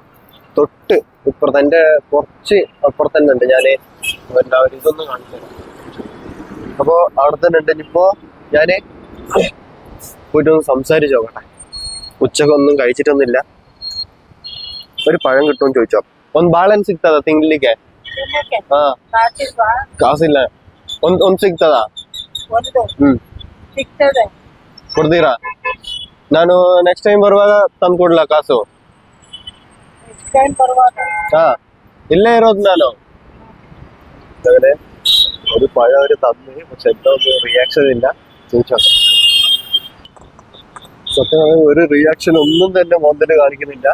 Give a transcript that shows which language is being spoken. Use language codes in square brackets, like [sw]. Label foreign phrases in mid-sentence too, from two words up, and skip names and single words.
[ml] തൊട്ട് ഇപ്പുറത്തെ എൻ്റെ കുറച്ച് അപ്പുറത്തന്നെ ഉണ്ട്. ഞാൻ എല്ലാവരും ഇതൊന്നും കാണിച്ചു. അപ്പോ അവിടെ തന്നെ ഉണ്ട്. ഇനിയിപ്പോ ഞാന് പോയിട്ട് ഒന്ന് സംസാരിച്ചു നോക്കട്ടെ. ഉച്ചക്കൊന്നും കഴിച്ചിട്ടൊന്നുമില്ല. ഒരു പഴം കിട്ടുമെന്ന് ചോദിച്ചോ. ഒന്ന് ബാലൻസ് ഇട്ടതാ തിಂಗ್ಲಿಕ್ಕೆ? [kn] ಕಾಸಿಲ್ಲ. ಒಂದ್ ಸಿಗ್ತದಾ? ಕೊಡ್ತೀರಾ? ನಾನು ನೆಕ್ಸ್ಟ್ ಟೈಮ್ ಬರುವಾಗ ತಂದು ಕೊಡ್ಲಾ ಕಾಸು? ಹಾ, ಇಲ್ಲೇ ಇರೋದು ನಾನು. [ml] ഒരു പഴം അവര് തന്നു, പക്ഷെ എന്തോ റിയാക്ഷൻ ഇല്ല. ചോദിച്ചോ. സത്യം പറഞ്ഞാൽ ഒരു റിയാക്ഷൻ ഒന്നും തന്നെ മോന്തന് കാണിക്കുന്നില്ല.